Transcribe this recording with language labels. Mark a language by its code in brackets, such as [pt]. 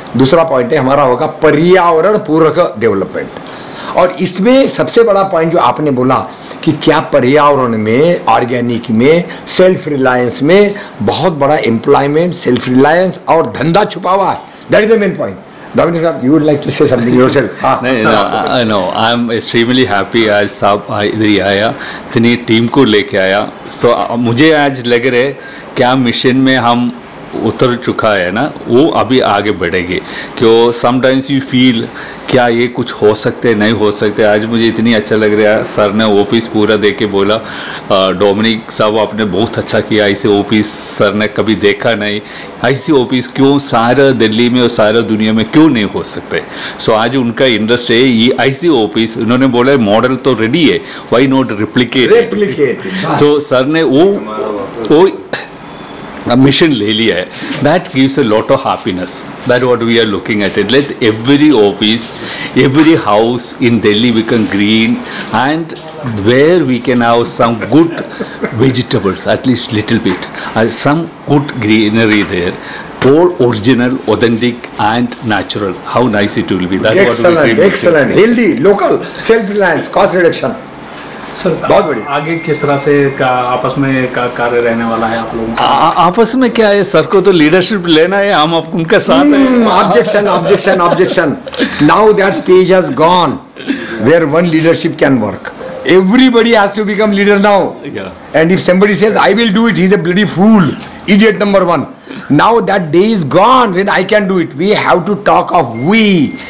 [hi] दूसरा पॉइंट है हमारा होगा पर्यावरण पूरक डेवलपमेंट, और इसमें सबसे बड़ा पॉइंट जो आपने बोला कि क्या पर्यावरण में, ऑर्गेनिक में, सेल्फ रिलायंस में बहुत बड़ा एम्प्लॉयमेंट, सेल्फ रिलायंस और धंधा छुपा हुआ है। [en] That is the main point. Dominic sir, you would like to say something yourself? No, I'm extremely happy [hi] आज साहब इधर ही आया, इतनी टीम को लेके आया। So मुझे आज लग रहा है क्या मिशन में हम उतर चुका है ना, वो अभी आगे बढ़ेंगे। क्यों [en] sometimes you feel [hi] क्या ये कुछ हो सकते नहीं हो सकते। आज मुझे इतनी अच्छा लग रहा है, सर ने ऑफिस पूरा देख के बोला डोमिनिक साहब आपने बहुत अच्छा किया, ऐसे ऑफिस सर ने कभी देखा नहीं, ऐसी ऑफिस क्यों सारा दिल्ली में और सारा दुनिया में क्यों नहीं हो सकते। सो आज उनका इंटरेस्ट है ये ऐसी ऑफिस, उन्होंने बोला मॉडल तो रेडी है, [en] Why not replicate. [hi] So sir ने वो मिशन ले लिया है। [en] That gives a lot of happiness, that what we are looking at it. Let every office, every house in Delhi become green, and where we can have some good vegetables, at least little bit, some good greenery there. all original, authentic, and natural. How nice it will be. That's what we Excellent, dream of. excellent. Healthy, local, self-reliance, cost reduction. [hi] Sir बहुत बढ़िया। आगे किस तरह से आपस में कार्य रहने वाला है आप लोगों का? आपस में क्या है, सर को तो लीडरशिप लेना है, हम उनके साथ हैं। [en] Objection, objection, objection. Now that stage has gone where one leadership can work. Everybody has to become leader now. Yeah. And if somebody says, I will do it, he's a bloody fool. Idiot number one. Now that day is gone when I can do it. We have to talk of we.